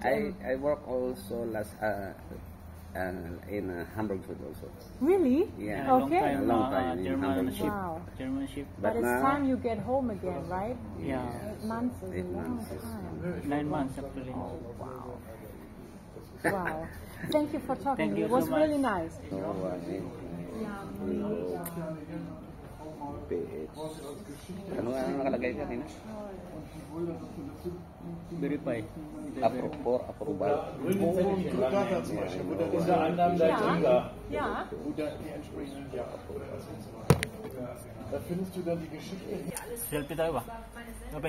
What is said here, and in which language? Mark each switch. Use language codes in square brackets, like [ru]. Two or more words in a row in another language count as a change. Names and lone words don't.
[en] I work also in Hamburg also. Really? Yeah. Okay. A long time in German Hamburg. ship. Wow. German ship. But it's now, time you get home again, right? Yeah. 8 months is a long time. 9 months actually. Wow. Thank you for talking. Thank you It was so much. really nice. [tl] Ano nakalagay kanina? Verify. Approval. [de] Diese Annahmen der Kinder, Ja. wo da die entsprechenden da findest du dann die Geschichte. [tl] Selfie tayo ba? Okay.